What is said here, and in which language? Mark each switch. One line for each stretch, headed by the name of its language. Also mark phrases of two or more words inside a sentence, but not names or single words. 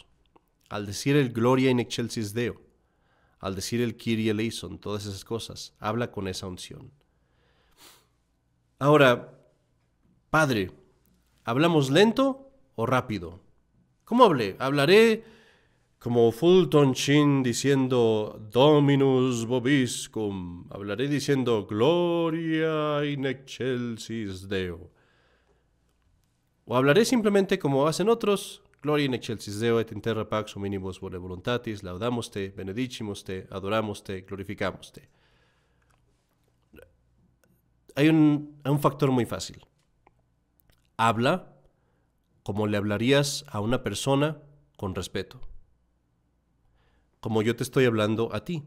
Spanish: Al decir el
Latin: Gloria in excelsis Deo,
Spanish: al decir el
Greek: Kyrie eleison,
Spanish: todas esas cosas, habla con esa unción. Ahora, Padre, ¿hablamos lento o rápido? ¿Cómo hablé? Hablaré como Fulton Sheen diciendo
Latin: Dominus vobiscum.
Spanish: Hablaré diciendo
Latin: Gloria in excelsis Deo.
Spanish: O hablaré simplemente como hacen otros,
Latin: Gloria in excelsis Deo et in terra pax hominibus vole voluntatis, laudamos te, benedicimus te, adoramos te, glorificamos te.
Spanish: Hay un factor muy fácil. Habla como le hablarías a una persona con respeto. Como yo te estoy hablando a ti.